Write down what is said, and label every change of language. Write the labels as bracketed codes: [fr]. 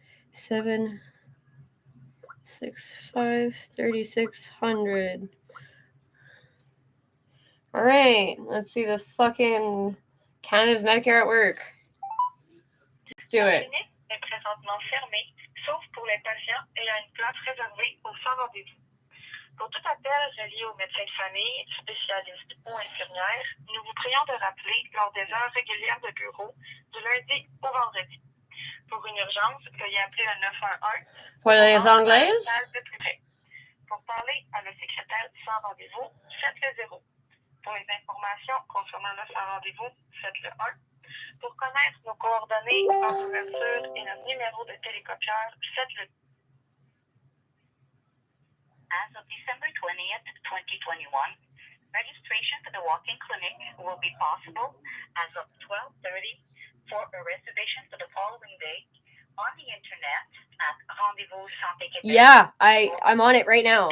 [en] 765 3600. All right, let's see the fucking Canada's Medicare at work. Let's do it. [fr] Est présentement fermée, sauf pour les patients ayant une place réservée au sans rendez-vous. Pour tout appel relié au médecin de famille, spécialiste ou infirmière, nous vous prions de rappeler lors des heures régulières de bureau du lundi au vendredi. Pour une urgence, veuillez appeler le 911. Pour les Anglaises? Pour parler à la secrétaire du sans rendez-vous, faites le 0. Pour les informations concernant le sans rendez-vous, faites le 1. Pour connaître nos coordonnées, heure d'ouverture et notre numéro de télécopieur, faites le 2. [en] As of December 20th, 2021, registration for the walk-in clinic will be possible as of 12:30 for a reservation for the following day on the internet at Rendezvous Santé Québec. Yeah, I'm on it right now.